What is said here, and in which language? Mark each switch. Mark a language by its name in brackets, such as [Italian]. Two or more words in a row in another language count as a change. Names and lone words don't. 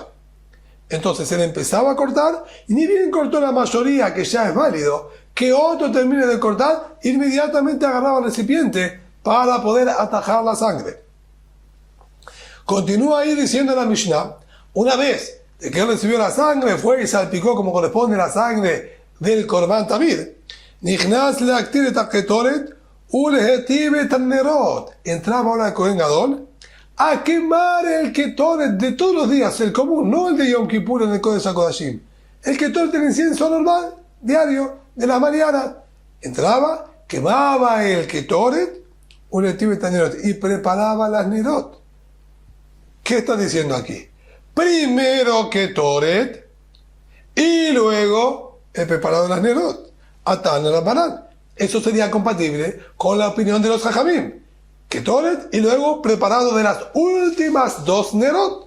[Spanish] Entonces él empezaba a cortar y ni bien cortó la mayoría, que ya es válido, que otro termine de cortar, inmediatamente agarraba el recipiente para poder atajar la sangre. Continúa ahí diciendo la Mishnah, una vez de que él recibió la sangre, fue y salpicó como corresponde la sangre del [Hebrew] קרבן תמיד, נכנס להקטיר את הקטורת ולהטיב את הנרות. [Spanish] Entraba ahora el [Hebrew] כהן גדול [Spanish] a quemar el Ketoret de todos los días, el común, no el de Yom Kippur en el Kodesh HaKodashim. El Ketoret del incienso normal, diario, de las mañanas. Entraba, quemaba el Ketoret, [Hebrew] ולהטיב את הנרות, [Spanish] y preparaba las Nerot. ¿Qué está diciendo aquí? Primero Ketoret y luego el preparado de las Nerot. [Aramaic] אתאן לרבנן. [Spanish] Eso sería compatible con la opinión de los Jajamim. Ketoret y luego preparado de las últimas dos Nerot.